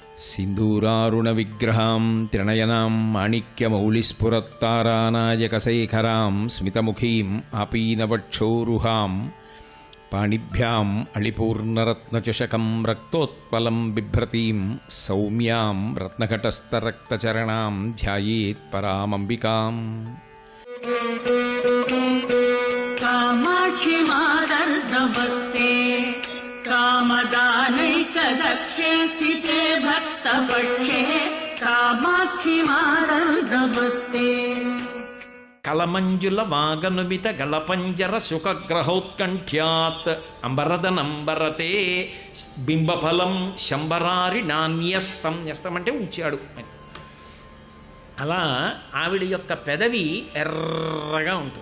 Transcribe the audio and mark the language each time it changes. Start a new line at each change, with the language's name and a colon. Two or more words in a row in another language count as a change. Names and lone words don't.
Sanskrit: सिन्दूरारुणविग्रहां त्रिणयनां माणिक्यमौलिस्फुरत्तारानायकशेखरां स्मितमुखीम् आपीनवक्षोरुहां पाणिभ्याम् अळिपूर्णरत्नचषकं रक्तोत्पलं बिभ्रतीं सौम्यां रत्नघटस्थरक्तचरणां ध्यायेत् परामम्बिकाम्। कामाक्षि मादर्दवत्ते कामदानैकदक्षे स्थिते भक्तपक्षे कामाक्षि मादर्दवत्ते। कलमञ्जुल वागनुमित गलपञ्जर सुखग्रहोत्कण्ठ्यात् अम्बरदनम्बरते बिम्बफलं शम्बरारि नाण्यस्तं.
Telugu: న్యస్తం అంటే ఉంచాడు అని. అలా ఆవిడ యొక్క పెదవి ఎర్రగా ఉంటుంది.